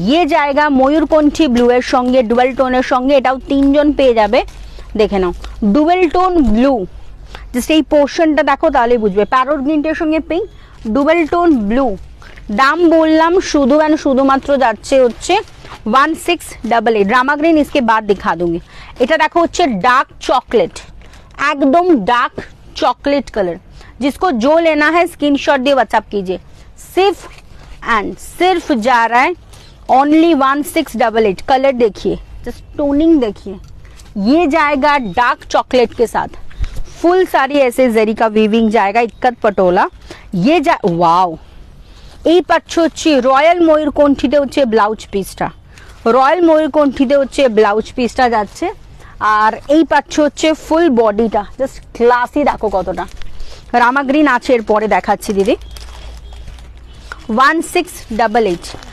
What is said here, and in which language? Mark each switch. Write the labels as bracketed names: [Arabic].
[Hindi] ये जाएगा [Bangla] ময়ূরকণ্ঠী ব্লু এর সঙ্গে, ডুয়েল টোনের সঙ্গে, এটাও তিনজন পেয়ে যাবে। দেখে নাও ডুয়েল টোন ব্লু, জাস্ট এই পোর্শনটা দেখো তাহলে বুঝবে। প্যারোট গ্রিনটার সঙ্গে পিঙ্ক, ডুয়েল টোন ব্লু। দাম বললাম শুধু এন্ড শুধুমাত্র যাচ্ছে হচ্ছে 1688। [Hindi] रामा ग्रीन इसके बाद दिखा दूंगी। [Bangla] এটা দেখো হচ্ছে [Hindi] डार्क चॉकलेट, एकदम डार्क चॉकलेट कलर, जिसको जो लेना है स्क्रीनशॉट दिए व्हाट्सएप कीजिए। सिर्फ एंड सिर्फ जा रहा है ओनली 1688। कलर देखिए, जस्ट टोनिंग देखिए, ये जाएगा डार्क चॉकलेट के साथ, फुल सारी ऐसे जरी का वीविंग जाएगा, इक्कत पटोला। ये जा वाओ, [Bangla] এই পাচ্ছ হচ্ছে রয়্যাল ময়ূরকণ্ঠীতে হচ্ছে ব্লাউজ পিসটা, রয়্যাল ময়ূরকণ্ঠীতে হচ্ছে ব্লাউজ পিসটা যাচ্ছে। আর এই পাচ্ছ হচ্ছে ফুল বডিটা, জাস্ট ক্লাসি দেখো কতটা। রামা গ্রিন আছে এর পরে দেখাচ্ছি দিদি, 1688।